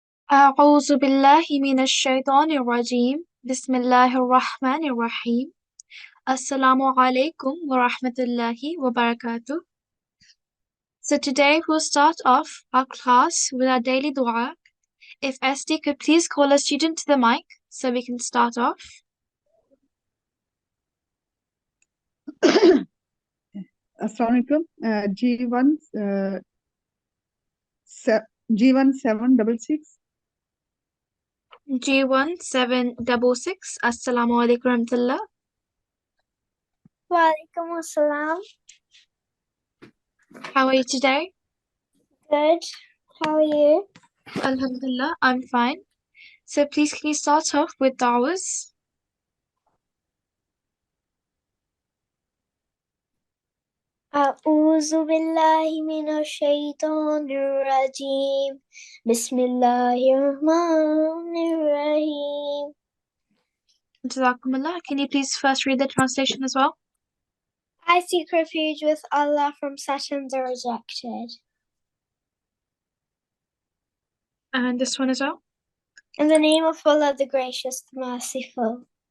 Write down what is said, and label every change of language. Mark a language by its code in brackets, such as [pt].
[ar] أعوذ بالله من الشيطان الرجيم بسم الله الرحمن الرحيم السلام عليكم ورحمة الله وبركاته. [en] So today we'll start off our class with our daily dua. If SD could please call a student to the mic so we can start off. Assalamualaikum. G1 766. G1 766. Assalamu alaikum warahmatullah. Walaikum assalam. How are you today? Good. How are you? Alhamdulillah, I'm fine. So please can you start off with da'was? [ar] أعوذ بالله من الشيطان الرجيم بسم الله الرحمن الرحيم. [en] Jazakumullah. Can you please first read the translation as well? I seek refuge with Allah from Satan's rejected. And this one as well? In the name of Allah, the Gracious, the Merciful.